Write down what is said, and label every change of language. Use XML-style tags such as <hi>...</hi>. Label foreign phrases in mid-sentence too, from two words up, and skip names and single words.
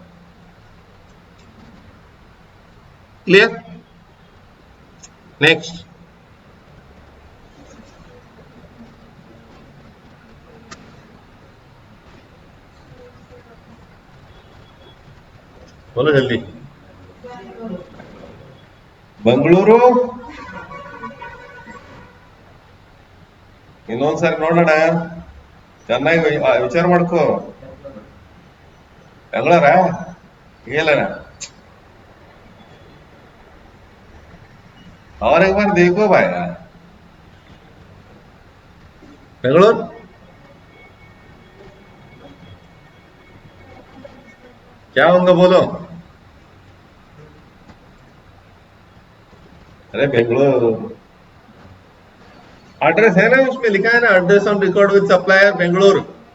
<hi>क्लियर? नेक्स्ट। बोलो जल्दी।</hi> <kn>ಬೆಂಗಳೂರು ಇನ್ನೊಂದ್ಸರಿ ನೋಡೋಣ, ಚೆನ್ನಾಗಿ ವಿಚಾರ ಮಾಡ್ಕೋ. ಬೆಂಗಳೂರ ಹೇಳಣ,</kn> <hi>और एक बार देखो भाई। बेंगलोर, क्या होगा बोलो? अरे बेंगलोर एड्रेस है ना, उसमें लिखा है ना,</hi> <en>address on record with supplier</en> <hi>बेंगलोर।</hi>